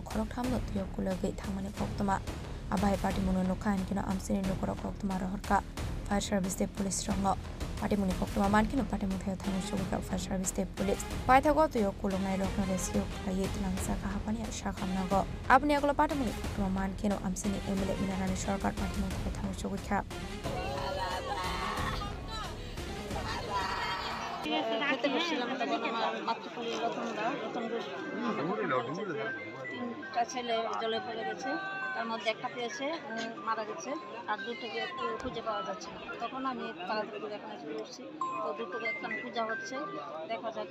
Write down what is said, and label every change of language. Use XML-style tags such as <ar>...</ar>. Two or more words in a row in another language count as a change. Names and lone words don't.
<trp>Koroktam no Tuyokulagi Tangmani Koktuma Abai party mono kan kino amsini no korok tumaro horka</trp> <en>fire service</en> <trp>de police rongo party moni koktuma man kino party muthe thanu shogka</trp> <en>fire service</en> <trp>de police paitha go to yokulo nai rokna rescue khai tilangsa ka hapani shakham nago apni aglo party moni koktuma man kino amsini emele minarani sarkar party muthe thanu shogka</trp> <bn>খেতে বসছিলাম তখন আমার মাতৃপল্লী তিনটা ছেলে জলে পড়ে গেছে তার মধ্যে একটা পেয়েছে মারা গেছে আর দুটোকে একটু খুঁজে পাওয়া যাচ্ছে না তখন আমি তাড়াতাড়ি করে এখানে চলে এসেছি তো দুটোকে এখানে খোঁজা হচ্ছে দেখা যাক</bn>